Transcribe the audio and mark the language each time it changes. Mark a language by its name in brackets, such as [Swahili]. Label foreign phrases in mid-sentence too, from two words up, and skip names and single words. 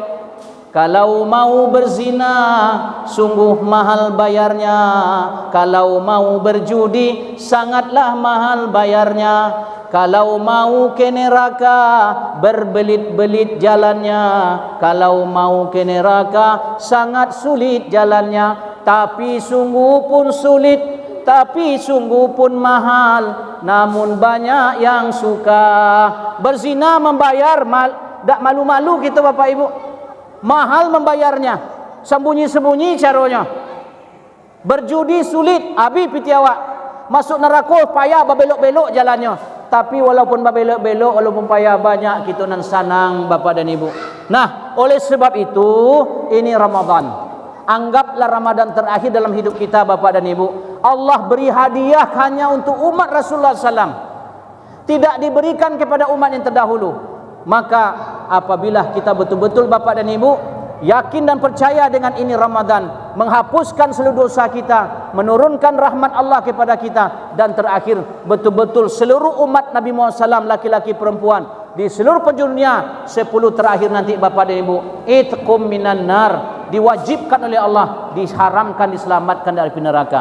[Indonesian] Kalau mau berzina sungguh mahal bayarnya, kalau mau berjudi sangatlah mahal bayarnya, kalau mau ke neraka berbelit-belit jalannya, kalau mau ke neraka sangat sulit jalannya, tapi sungguh pun sulit, tapi sungguh pun mahal, namun banyak yang suka. Berzina membayar, tak malu-malu kita Bapak Ibu. Mahal membayarnya, sembunyi-sembunyi caranya. Berjudi sulit, [Minangkabau] abi piti awak. Masuk neraka payah babelok-belok jalannya. Tapi walaupun babelok-belok, walaupun payah, banyak kita nan sanang Bapak dan Ibu. [Indonesian] Nah, oleh sebab itu ini Ramadan. Anggaplah Ramadan terakhir dalam hidup kita Bapak dan Ibu. Allah beri hadiah hanya untuk umat Rasulullah SAW. Tidak diberikan kepada umat yang terdahulu. Maka apabila kita betul-betul Bapak dan Ibu yakin dan percaya dengan ini Ramadan, menghapuskan seluruh dosa kita, menurunkan rahmat Allah kepada kita, dan terakhir betul-betul seluruh umat Nabi Muhammad SAW, laki-laki perempuan di seluruh penjuru dunia, 10 terakhir nanti Bapak dan Ibu, [Arabic] itqum minan nar, [Indonesian] diwajibkan oleh Allah, diharamkan, diselamatkan dari api neraka.